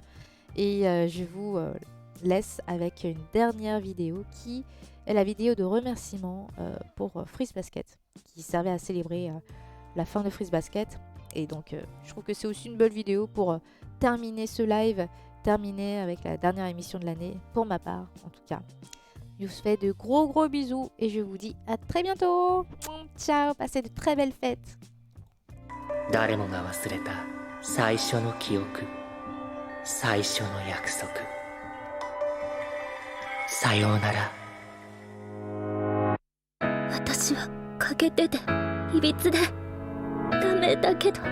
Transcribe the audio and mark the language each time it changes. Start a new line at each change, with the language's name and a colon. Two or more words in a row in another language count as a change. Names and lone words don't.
French: Et je vous laisse avec une dernière vidéo qui est la vidéo de remerciement pour Freeze Basket, qui servait à célébrer la fin de Freeze Basket. Et donc je trouve que c'est aussi une belle vidéo pour terminer ce live, terminer avec la dernière émission de l'année, pour ma part en tout cas. Je vous fais de gros bisous et je vous dis à très bientôt. Ciao, passez de très belles fêtes.
Japanese: 誰もが忘れた最初の記憶、最初の約束。さようなら。私は欠けてていびつでダメだけど